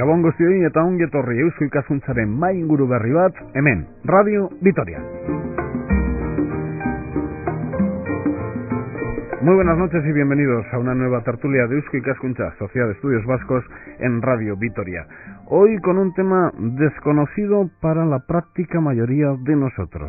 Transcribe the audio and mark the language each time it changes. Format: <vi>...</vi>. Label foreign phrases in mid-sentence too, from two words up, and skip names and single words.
<eu>guztioi eta ongi etorri Eusko Ikaskuntzaren mai inguru berri bat, hemen, Radio Vitoria.</eu> <es>Muy buenas noches y bienvenidos a una nueva tertulia de Eusko Ikaskuntza, Sociedad de Estudios Vascos, en Radio Vitoria. Hoy con un tema desconocido para la práctica mayoría de nosotros.</es>